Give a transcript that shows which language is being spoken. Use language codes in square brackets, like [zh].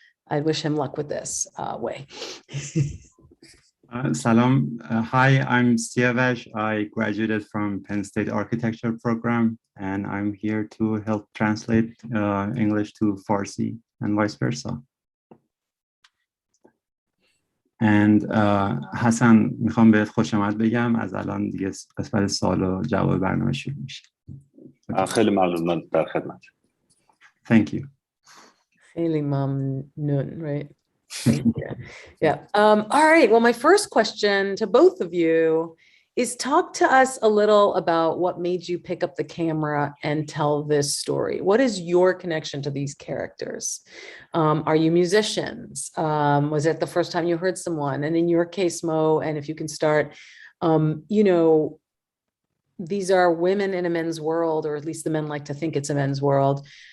[en] I wish him luck with this way. Salam. Hi, I'm Siavash. I graduated from Penn State Architecture program, and I'm here to help translate English to Farsi and vice versa. [fa] And حسن میخوام بهت خوش آمد بگم از الان دیگه قسمت سوال و جواب برنامه شروع میشه. خیلی ممنون در خدمت. [en] Thank you. [fa] خیلی ممنون, right? [en] Thank you. Yeah. All right. Well, my first question to both of you is talk to us a little about what made you pick up the camera and tell this story. What is your connection to these characters? Are you musicians? Was it the first time you heard someone? And in your case, Mo, and if you can start, you know, these are women in a men's world, or at least the men like to think it's a men's world.